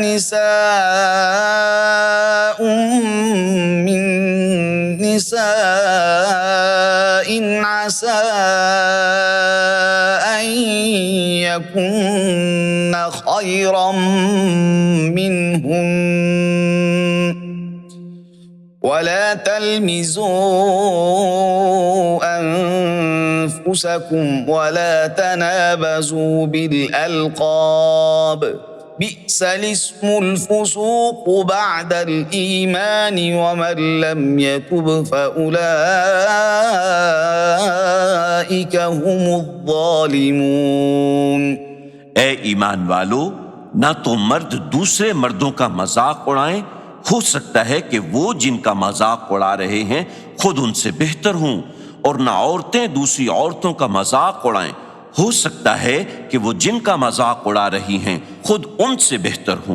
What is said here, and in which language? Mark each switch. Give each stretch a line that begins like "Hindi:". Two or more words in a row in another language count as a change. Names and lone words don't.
Arabic: نساء من نساء عسى أن يكن خيرا منهن ولا تلمزوا أنفسكم ولا تنابزوا بالألقاب بئس الاسم الفسوق بعد الإيمان ومن لم يتب فأولئك هم الظالمون.
Hindi: ए ईमान वालो, ना तो मर्द दूसरे मर्दों का मजाक उड़ाएं, हो सकता है कि वो जिनका मजाक उड़ा रहे हैं खुद उनसे बेहतर हों, और ना औरतें दूसरी औरतों का मजाक उड़ाएं, हो सकता है कि वो जिनका मजाक उड़ा रही हैं खुद उनसे बेहतर हों।